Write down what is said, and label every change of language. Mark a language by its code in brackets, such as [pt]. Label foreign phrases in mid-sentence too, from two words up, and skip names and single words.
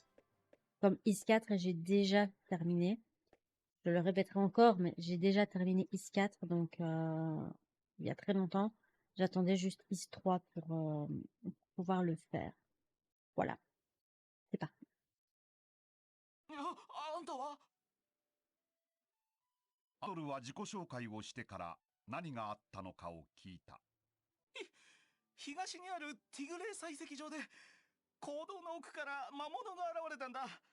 [fr] Comme Is 4, j'ai déjà terminé. Je le répéterai encore, mais j'ai déjà terminé Is 4, donc il y a très longtemps. J'attendais juste Is 3 pour pouvoir le faire. Voilà, c'est parti. [ja] あんたはアドルは自己紹介をしてから何があったのかを聞いた。東にあるティグレー採石場で坑道の奥から魔物が現れたんだ。